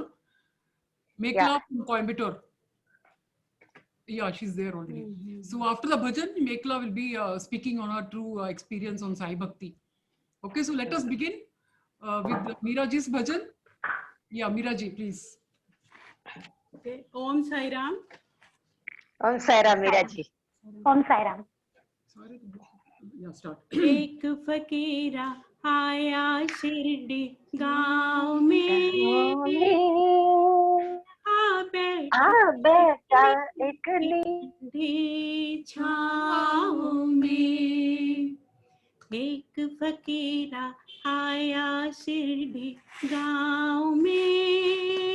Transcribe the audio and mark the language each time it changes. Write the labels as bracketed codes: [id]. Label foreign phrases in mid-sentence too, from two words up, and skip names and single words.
[en] Mekala from Coimbatore. Yeah, she's there already. So after the bhajan, Mekla will be speaking on her true experience on [hi] Sai Bhakti. [en] Okay, so let us begin with Meera ji's bhajan. Yeah, Meera ji, please. Okay. [hi] Om Sai Ram. Om Sai Ram, Meera ji. Om Sai Ram. [en] Sorry. Yeah, start. [hi] एक फकीरा आया शिरडी गाँव में आ बेटा एक नींदी छाँव में एक फकीरा आया शिरडी गाँव में